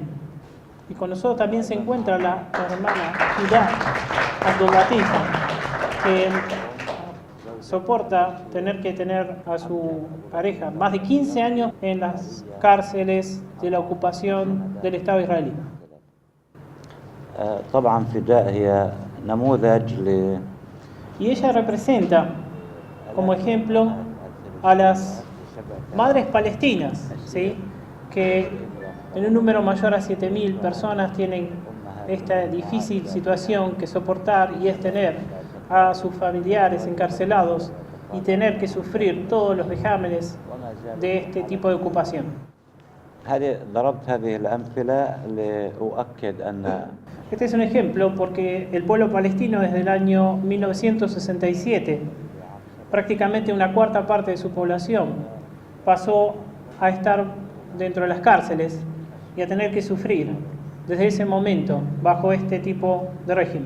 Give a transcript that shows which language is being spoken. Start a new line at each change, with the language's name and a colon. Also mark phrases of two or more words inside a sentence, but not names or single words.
Spanish: Y con nosotros también se encuentra la hermana Hidá Abdul-Latif, que soporta tener que tener a su pareja más de 15 años en las cárceles de la ocupación del Estado israelí.
Arabic: طبعا فداء هي نموذج
Spanish: Y ella representa como ejemplo a las madres palestinas, ¿sí?, que en un número mayor a 7.000 personas tienen esta difícil situación que soportar, y es tener a sus familiares encarcelados y tener que sufrir todos los vejámenes de este tipo de ocupación.
Arabic: ضربت هذه الأمثلة لأؤكد أن
Spanish: Este es un ejemplo porque el pueblo palestino desde el año 1967, prácticamente una cuarta parte de su población pasó a estar dentro de las cárceles y a tener que sufrir desde ese momento bajo este tipo de régimen.